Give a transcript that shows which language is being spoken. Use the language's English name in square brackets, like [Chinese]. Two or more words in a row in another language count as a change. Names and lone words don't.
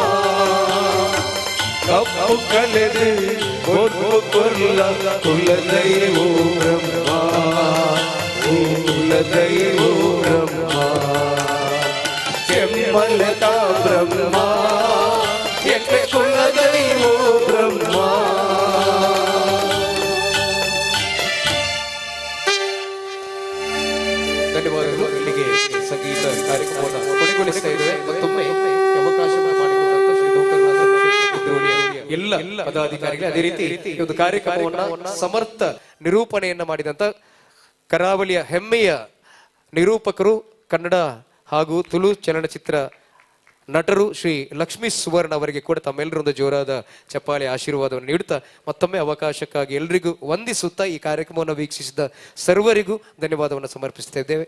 [Tulu] ಕಪ್ಪು ಕಲೆದು ಹೊಲ್ಪು ಕೊಲ್ಲ ಕುಲದೈವೋ ಬ್ರಹ್ಮ ಕುಲದೈವೋ ಬ್ರಹ್ಮ ಕೆಮ್ಮಲದ ಬ್ರಹ್ಮ ಎಕ್ಕೆ ಕುಲದೈವೋ ಬ್ರಹ್ಮ ಧನ್ಯವಾದಗಳು. [Kannada] ಇಲ್ಲಿಗೆ ಸಂಗೀತ ಕಾರ್ಯಕ್ರಮವನ್ನು ಕೊನೆಗೊಳಿಸ್ತಾ ಇದ್ದೇವೆ. ಮತ್ತೊಮ್ಮೆ ಅವಕಾಶ ಮಾಡಿಕೊಟ್ಟಂತ ಶ್ರೀ ಎಲ್ಲ ಪದಾಧಿಕಾರಿಗಳು ಅದೇ ರೀತಿ ಈ ಒಂದು ಕಾರ್ಯಕ್ರಮವನ್ನ ಸಮರ್ಥ ನಿರೂಪಣೆಯನ್ನ ಮಾಡಿದಂತ ಕರಾವಳಿಯ ಹೆಮ್ಮೆಯ ನಿರೂಪಕರು, ಕನ್ನಡ ಹಾಗೂ ತುಳು ಚಲನಚಿತ್ರ ನಟರು ಶ್ರೀ ಲಕ್ಷ್ಮೀ ಸುವರ್ಣ ಅವರಿಗೆ ಕೂಡ ತಮ್ಮೆಲ್ಲರೊಂದು ಜೋರಾದ ಚಪ್ಪಾಳೆ ಆಶೀರ್ವಾದವನ್ನು ನೀಡುತ್ತಾ ಮತ್ತೊಮ್ಮೆ ಅವಕಾಶಕ್ಕಾಗಿ ಎಲ್ರಿಗೂ ವಂದಿಸುತ್ತಾ ಈ ಕಾರ್ಯಕ್ರಮವನ್ನು ವೀಕ್ಷಿಸಿದ ಸರ್ವರಿಗೂ ಧನ್ಯವಾದವನ್ನು ಸಮರ್ಪಿಸ್ತಾ ಇದ್ದೇವೆ.